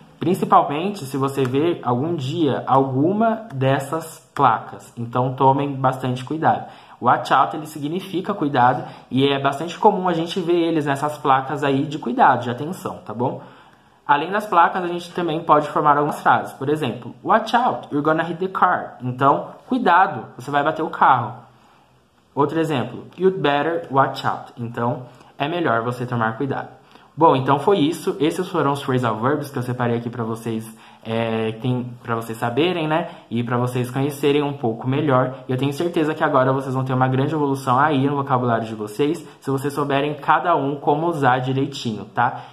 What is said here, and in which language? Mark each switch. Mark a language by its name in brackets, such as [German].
[Portuguese] Principalmente se você ver algum dia alguma dessas placas. Então, tomem bastante cuidado. Watch out, ele significa cuidado e é bastante comum a gente ver eles nessas placas aí de cuidado, de atenção, tá bom? Além das placas, a gente também pode formar algumas frases. Por exemplo, [English] watch out, you're gonna hit the car. [Portuguese] Então, cuidado, você vai bater o carro. Outro exemplo, [English] you'd better watch out. [Portuguese] Então, é melhor você tomar cuidado. Bom, então foi isso. Esses foram os phrasal verbs que eu separei aqui para vocês, para vocês saberem, né? E para vocês conhecerem um pouco melhor. E eu tenho certeza que agora vocês vão ter uma grande evolução aí no vocabulário de vocês, se vocês souberem cada um como usar direitinho, tá?